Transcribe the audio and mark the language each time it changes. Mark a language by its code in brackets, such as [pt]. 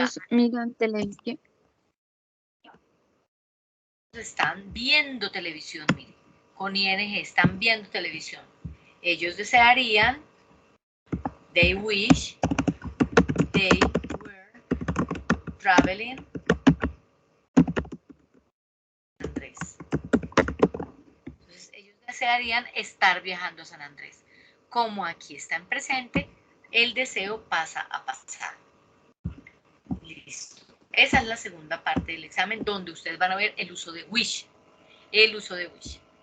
[es] Ellos miran televisión. Están viendo televisión, miren, con ing, están viendo televisión. Ellos desearían, [en] they wish, they were traveling San Andrés. [es] Entonces, ellos desearían estar viajando a San Andrés. Como aquí está en presente, el deseo pasa a pasado. Listo. Esa es la segunda parte del examen donde ustedes van a ver el uso de wish. El uso de wish.